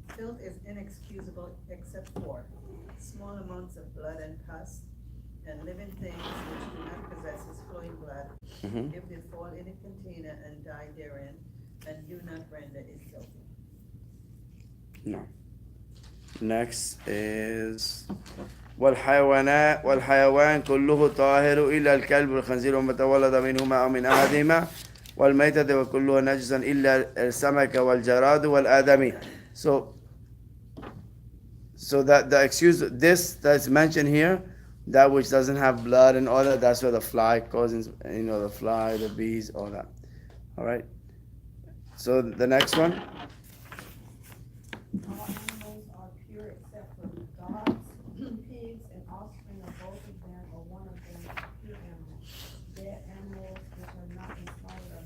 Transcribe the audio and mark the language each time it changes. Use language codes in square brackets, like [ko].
[en] Filth is inexcusable except for small amounts of blood and pus and living things which do not possess his flowing blood, if they fall in a container and die therein, and do not render it filthy. No. Next is [ar] والحيوان كله طاهر إلا الكلب والخنزير وما تولد منهما أو من أحدهما والميتة وكلها نجسا إلا السمك والجراد والآدمي. [en] So that the excuse, this that's mentioned here, that which doesn't have blood and all that, that's where the fly causes, the fly, the bees, all that. All right. So the next one. All animals are pure except for dogs, pigs, and offspring of both of them or one of them are pure animals. Dead animals which are not in slaughter